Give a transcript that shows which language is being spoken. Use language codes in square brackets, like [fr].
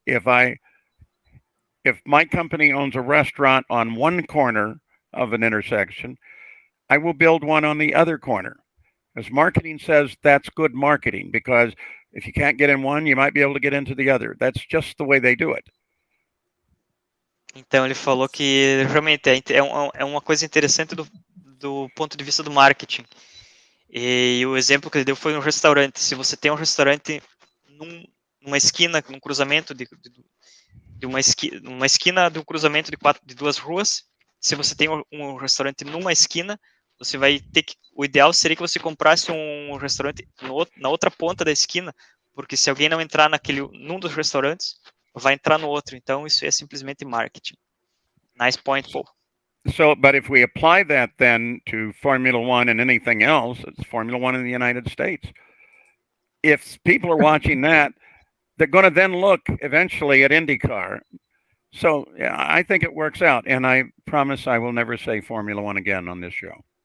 [en] If my company owns a restaurant on one corner of an intersection, I will build one on the other corner. As marketing says, that's good marketing, because if you can't get in one, you might be able to get into the other. That's just the way they do it. [pt] Então ele falou que realmente é uma coisa interessante do ponto de vista do marketing. E o exemplo que ele deu foi um restaurante. Se você tem um restaurante numa esquina, num cruzamento de uma esquina do cruzamento de duas ruas, se você tem um restaurante numa esquina, você vai ter que, o ideal seria que você comprasse um restaurante na outra ponta da esquina, porque se alguém não entrar num dos restaurantes, vai entrar no outro. Então isso é simplesmente marketing. [en] Nice point, Paul. So, but if we apply that then to Formula One and anything else, it's Formula One in the United States. If people are watching that, they're going to then look eventually at IndyCar. So yeah, I think it works out. And I promise I will never say Formula One again on this show.